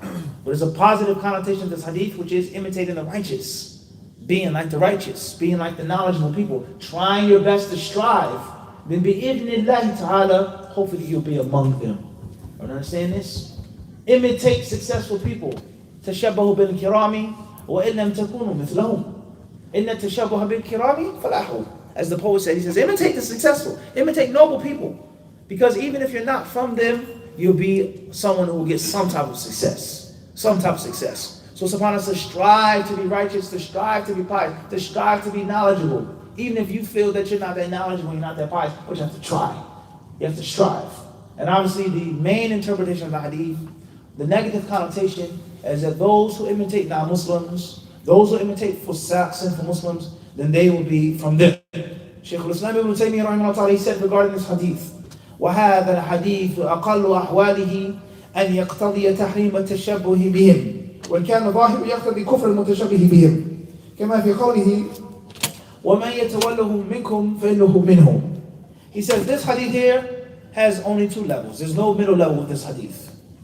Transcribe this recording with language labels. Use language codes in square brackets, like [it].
[en] But there's a positive connotation of this hadith, which is imitating the righteous. Being like the righteous, being like the knowledgeable people, trying your best to strive, then bi'idhnillahi ta'ala, hopefully you'll be among them. You understand this? Imitate successful people. [ar] تشبهوا بالكرام وإن لم تكونوا مثلهم. إن التشبه بالكرام فلاح. [en] As the poet said, he says, imitate the successful, imitate noble people. Because even if you're not from them, you'll be someone who will get some type of success. Some type of success. So subhanAllah, to strive to be righteous, to strive to be pious, to strive to be knowledgeable. Even if you feel that you're not that knowledgeable, you're not that pious, but you have to try. You have to strive. And obviously the main interpretation of the hadith, the negative connotation, is that those who imitate non-Muslims, those who imitate sinful Muslims, then they will be from them. Shaykh al-Islam ibn Taymiyyah rahimahullah, he said regarding this hadith, [ar] وَهَذَا الْحَدِيثُ أَقَلُّ أَحْوَالِهِ أَنْ يَقْتَضِيَ تَحْرِيمَ التَّشَبُّهِ بِهِمْ وإن كان ظاهر يقتضي كفر المتشبه بهم كما في قوله ومن يتولهم منكم فإنه منهم. [en] He says this hadith here has only two levels. There's no middle level with this hadith.